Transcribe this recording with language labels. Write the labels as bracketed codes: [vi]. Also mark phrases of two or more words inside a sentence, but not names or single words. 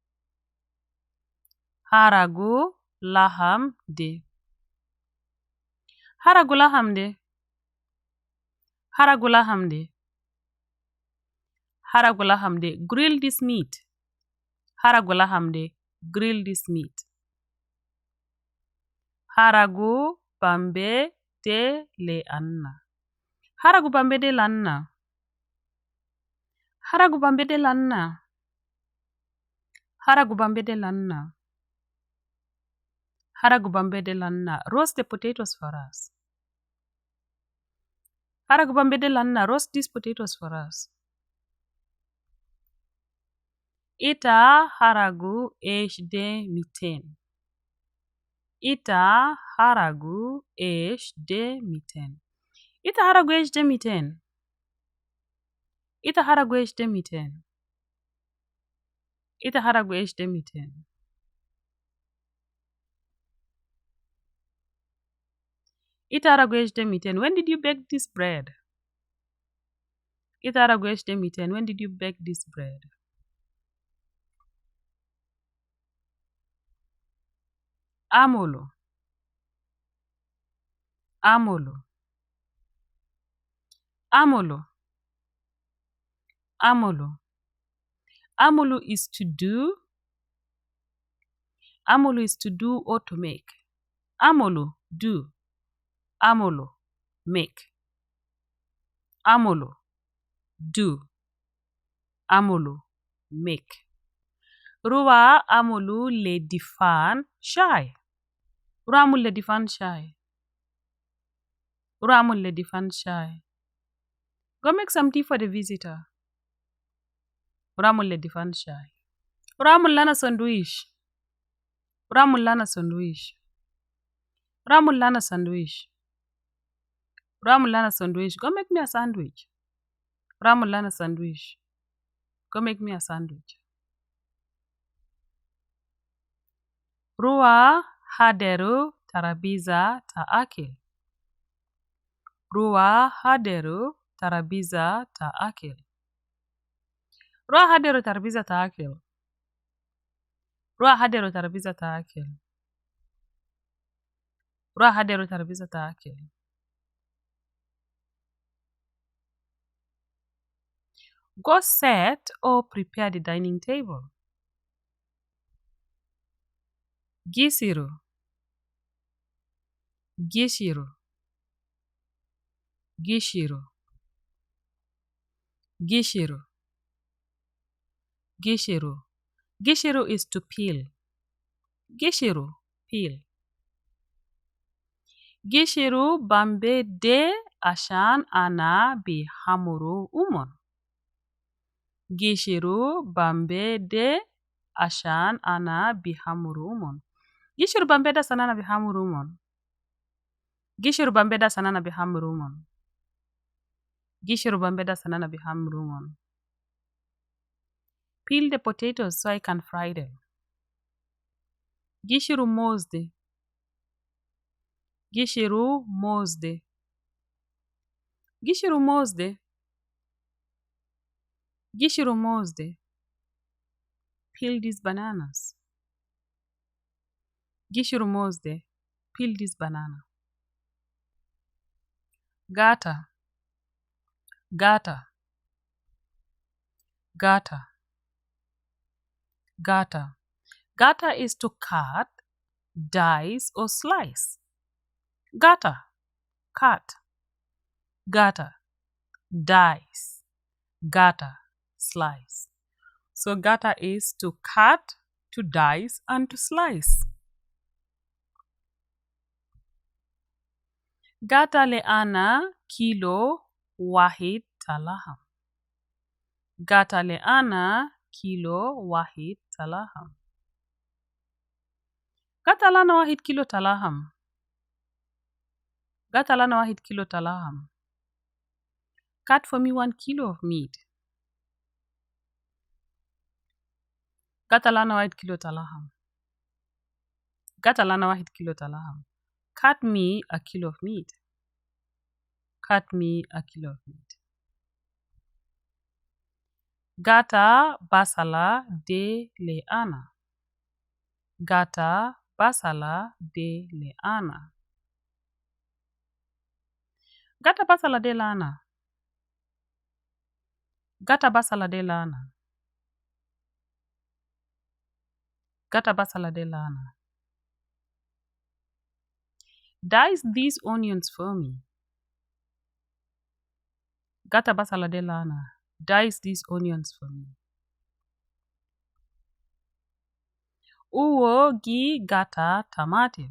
[ar] حرقو لحم ده. حرقو لحم ده. حرقو لحم ده. حرقو لحم ده. [en] Grill this meat. [ar] حرقو لحم ده. [en] Grill this meat. [ar] حرقو بمبي ده لي أنا. حرقو بمبي ده لنا. حرقو بمبي ده لنا. حرقو بمبي ده لنا. حرقو بمبي ده لنا. [en] Roast the potatoes for us. [ar] حرقو بمبي ده لنا. [en] Roast these potatoes for us. [ar] إتا حرقو عيش ده متين. إتا حرقو عيش ده متين. إتا حرقو عيش ده متين. إتا حرقو عيش ده متين. إتا حرقو عيش ده متين. إتا حرقو عيش ده متين. [en] When did you bake this bread? [ar] إتا حرقو عيش ده متين. [en] When did you bake this bread? [ar] Amolo. أعملو. أعملو. أعملو. أعملو [en] is to do. Amolo is to do or to make. Amolo, do. Amolo, make. Amolo, do. [ar] Amolo, make. روح أعملو للضيفان شاي. روح أعمل للضيفان شاي. روح أعمل للضيفان شاي. [en] Go make some tea for the visitor. [ar] روح أعمل للضيفان شاي. روح أعمل لنا sandwich. روح أعمل لنا sandwich. روح أعمل لنا sandwich. روح أعمل لنا sandwich. [en] Go make me a sandwich. [ar] روح أعمل لنا sandwich. [en] Go make me a sandwich. [ar] روح حضروا ترابيزة تاكل. روح حضروا ترابيزة تاكل. روح حضروا ترابيزة تاكل. روح حضروا ترابيزة تاكل. روح حضروا ترابيزة تاكل. [en] Go set or prepare the dining table. [ar] Gishiru. قشرو. قشرو. قشرو. قشرو. [en] Gishiru is to peel. Gishiru, peel. [ar] قشرو بمبي ده عشان أنا بحمرو همن. قشرو بمبي ده عشان أنا بحمرو همن. قشرو بمبي دا سنانا بحمرو همن. قشرو بمبي دا سنانا بحمرو همن. قشرو بمبي دا سنانا بحمرو همن. [en] Peel the potatoes so I can fry them. [ar] قشرو موزدي. قشرو موزدي. قشرو موزدي. قشرو موزدي. [en] Peel these bananas. [ar] قشرو موزدي. [en] Peel this banana. [ar] Gata. قطع. قطع. Gata. [en] Gata is to cut, dice, or slice. Gata, cut. Gata, dice. [ar] Gata, [en] slice. So gata is to cut, to dice, and to slice. [ar] قطع لي أنا كيلو واحد تاللحم. قطع لي أنا كيلو واحد تاللحم. قطع لنا واحد كيلو تاللحم. قطع لنا واحد كيلو تاللحم. [en] Cut for me 1 kilo of meat. [ar] قطع لنا واحد كيلو تاللحم. قطع لنا واحد كيلو تاللحم. [en] Cut me a kilo of meat. Cut me a kilo of meat. [ar] قطع بصلة دي لي أنا. قطع بصلة دي لي أنا. قطع بصلة دي لنا. قطع بصلة دي لنا. قطع بصلة دي لنا. [en] Dice these onions for me. [ar] قطع بصلة دي لنا. [en] Dice these onions for me. [ar] أوو قي قطع طماطم.